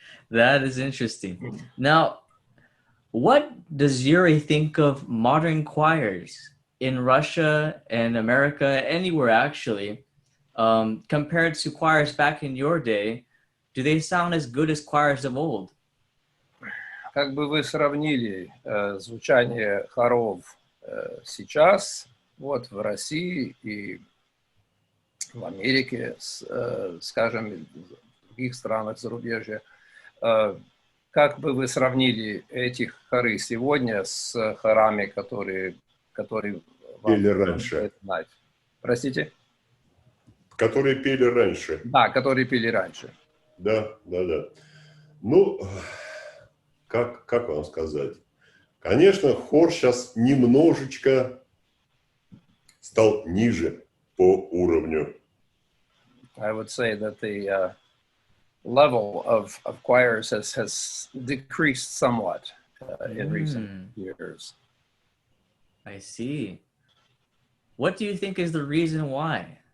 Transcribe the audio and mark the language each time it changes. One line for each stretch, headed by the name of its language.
English: That is interesting. Now, what does Yuri think of modern choirs in Russia and America, anywhere actually, compared to choirs back in your day? Do they sound as good as choirs of old?
Russian: Как бы вы сравнили звучание хоров сейчас, вот в России и в Америке, скажем, в других странах зарубежья, как бы вы сравнили эти хоры сегодня с хорами, которые пели раньше? Простите? Которые пели раньше. Да, которые пели раньше. Да. Ну, как вам сказать? Конечно, хор сейчас немножечко стал ниже по уровню.
English: I would say that the level of choirs has decreased somewhat in recent years. I see. What do you think is the reason why?